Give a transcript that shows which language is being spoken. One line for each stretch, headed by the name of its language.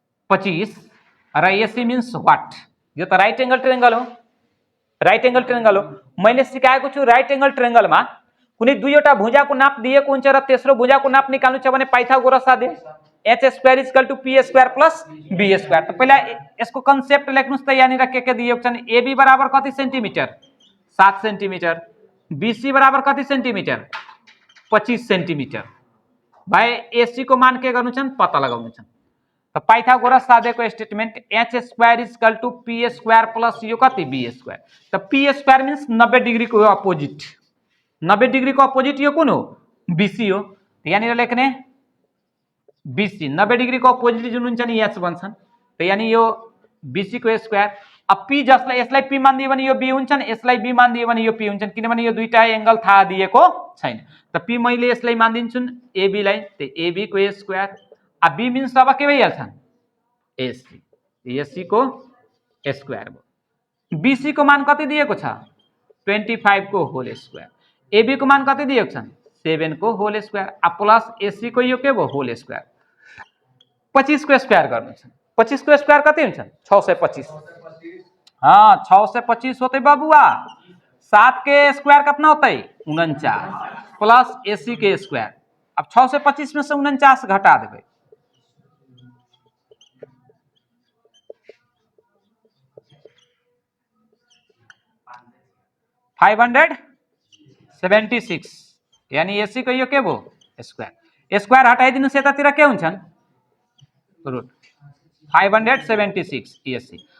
Nepali: 25 र AC means what? यो त राइट एंगल ट्रायंगल हो। राइट एंगल ट्रायंगल हो। मैले सिकाएको छु राइट एंगल ट्रायंगलमा कुनै दुईवटा भुजाको नाप दिएको हुन्छ र तेस्रो भुजाको नाप निकाल्नु छ भने पाइथागोरस आदि h² = p² + b²। त पहिला यसको कन्सेप्ट लेख्नुस् त। यहाँनिर के दिएको छन्? एबी बराबर कति सेन्टिमिटर? 7 सेन्टिमिटर। बीसी बराबर कति सेन्टिमिटर? 25 सेन्टिमिटर। भाइ एसी को मान के गर्नु छन्? पत्ता लगाउनु छन्। त Pythagoras साधेको statement h square equal two p square plus यो कति b स्क्वायर। त p स्क्वायर मिन्स 90 डिग्री को अपोजिट, 90 डिग्री को अपोजिट यो कुन हो bc हो। यहाँनिर लेख्ने bc 90 डिग्री को अपोजिट जुन हुन्छ नि h भन्छन्। त यानी यो bc को स्क्वायर। अब p जसलाई यसलाई p मानिदियो भने यो b हुन्छन्, यसलाई b मानिदियो भने यो p हुन्छन्, किनभने यो दुईटा एंगल थाहा दिएको छैन। त p मैले यसलाई मानिदिन्छु ab लाई, त ab को स्क्वायर। अब b मिन्स अब के भइहाल्छ ac, ac को स्क्वायर भयो। bc को मान कति दिएको छ 25 को होल स्क्वायर, ab को मान कति दिएको छ 7 को होल स्क्वायर, अब प्लस ac को यो के भयो होल स्क्वायर। 25 को स्क्वायर गर्नु छ, 25 को स्क्वायर कति हुन्छ 625।
Hindi: हाँ 625 होते बाबुआ। 7 के स्क्वायर कितना होता है 49 प्लस ac के स्क्वायर। अब 625 में से 49 घटा देवे,
Nepali: 576 यानी एसी को यो के भो स्क्वायर, स्क्वायर हटाइदिनु यतातिर के हुन्छन् रुट 576 एसी।